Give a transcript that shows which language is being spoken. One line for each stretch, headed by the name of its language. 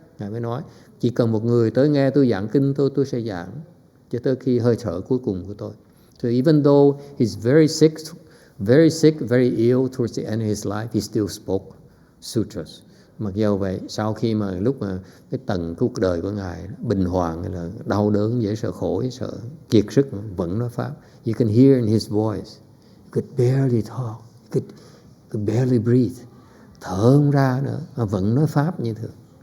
Vietnamese: Ngài mới nói, chỉ cần một người tới nghe tôi giảng kinh tôi sẽ giảng cho tới khi hơi thở cuối cùng của tôi.
English: So even though he's very sick, very ill towards the end of his life, he still spoke sutras.
Vietnamese: Mặc dù vậy, sau khi mà lúc mà cái tầng cuộc đời của Ngài bình hoàng hay là đau đớn, dễ sợ khổ, dễ sợ kiệt sức, vẫn nói Pháp.
English: You can hear in his voice, you could barely talk, you could barely breathe.
Vietnamese: Thở không ra nữa, mà vẫn nói Pháp như thường.